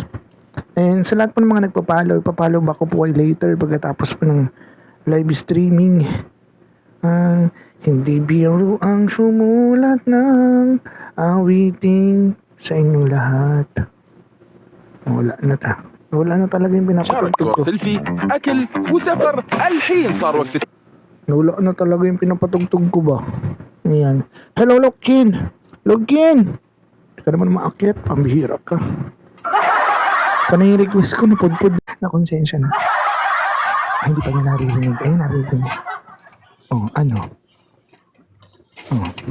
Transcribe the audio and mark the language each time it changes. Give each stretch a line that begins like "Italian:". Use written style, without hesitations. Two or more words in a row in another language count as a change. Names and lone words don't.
Filipino: And sa lahat po ng mga nagpapalaw, ipapalaw ba ko po ay later pagkatapos po ng
English: live streaming.
Filipino: Hindi biro ang sumulat ng awiting sa inyong lahat. Wala na ta. Wala na talaga yung pinapatugtog ko.
Arabic: سيلفي أكل وسفر الحين صار وقت
Filipino: Nawala na talaga yung pinapatugtog ko ba? Ayan. Hello, Lokin! Lokin! Hindi ka naman maakyat. Pambihira ka. Panay request ko na pudpud na konsensya na. Ay, hindi pa niya naririnig. Ay, naririnig. Oh, ano? Oh.